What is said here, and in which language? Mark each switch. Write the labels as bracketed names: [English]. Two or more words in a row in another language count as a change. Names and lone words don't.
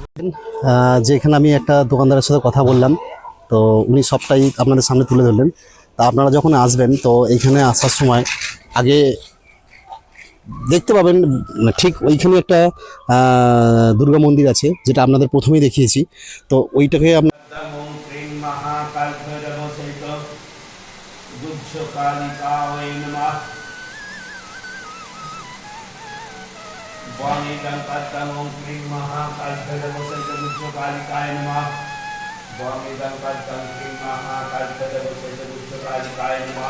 [Bangla] যেখানে আমি একটা দোকানদারের সাথে কথা বললাম, তো উনি সবটাই আপনাদের সামনে তুলে ধরলেন। তা আপনারা যখন আসবেন, তো এইখানে আসার সময় আগে দেখতে পাবেন ঠিক ওইখানে একটা দুর্গা মন্দির আছে, যেটা আপনাদের প্রথমেই দেখিয়েছি। তো ওইটাকে [Sanskrit] ओम क्रिं महाकालभैरवसहित गुह्यकालिकाय नमः। बमिदं पद्मं ओम क्रिं महाकालभैरवसहित गुह्यकालिकाय नमः। बमिदं पद्मं क्रिं महाकालभैरवसहित गुह्यकालिकाय नमः।